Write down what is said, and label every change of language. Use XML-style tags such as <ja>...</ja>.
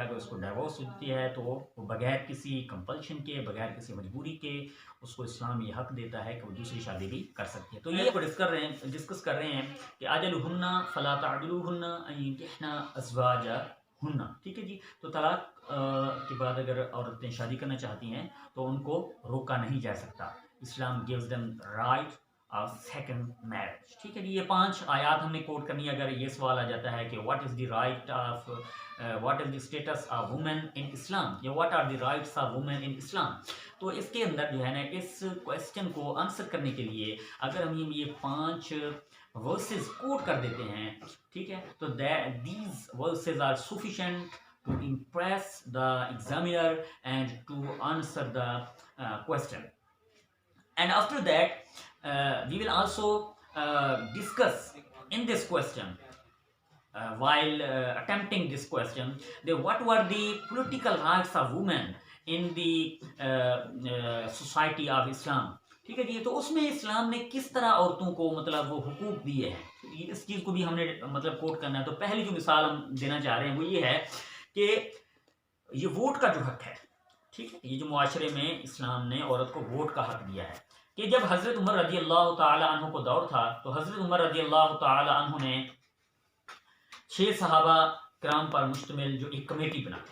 <ur>اگر اس کو ڈیورس ہوتی ہے تو وہ بغیر کسی کمپلشن کے، بغیر کسی مجبوری کے اس کو اسلام یہ حق دیتا ہے کہ وہ دوسری شادی بھی کر سکتی ہے. تو یہ ڈسکس کر رہے ہیں کہ</ur> <ar>اجلہن فلا تعدلوہن ان ینکحن ازواجہن.</ar> <ur>ٹھیک ہے جی، تو طلاق کے بعد اگر عورتیں شادی کرنا چاہتی ہیں تو ان کو روکا نہیں جا سکتا. اسلام</ur> <en>gives them right of second marriage.</en> <ur>ٹھیک ہے جی، یہ 5 آیات ہم نے کوٹ کرنی ہے. اگر یہ سوال آ جاتا ہے کہ</ur> <en>what is the right of what is the status of woman in Islam</en> <ur>یا what are the rights of women ان اسلام، تو اس کے اندر جو ہے نا اس کوشچن کو آنسر کرنے کے لیے اگر ہم یہ 5 ورسز کوٹ کر دیتے ہیں، ٹھیک ہے، تو</ur> <en>These verses are sufficient to impress the examiner and to answer the question. And after that, we will also discuss in this question, while attempting this question, what were the political rights of women in the society of Islam.</en> <ur>ٹھیک ہے جی، تو اس میں اسلام نے کس طرح عورتوں کو مطلب وہ حقوق دیے ہیں، اس چیز کو بھی ہم نے مطلب کوٹ کرنا ہے. تو پہلی جو مثال ہم دینا چاہ رہے ہیں وہ یہ ہے کہ یہ ووٹ کا جو حق ہے، ٹھیک ہے، یہ جو معاشرے میں اسلام نے عورت کو ووٹ کا حق دیا ہے کہ جب حضرت عمر رضی اللہ تعالی عنہ کو دور تھا تو حضرت عمر رضی اللہ تعالی عنہ نے 6 صحابہ کرام پر مشتمل جو ایک کمیٹی بنا.</ur>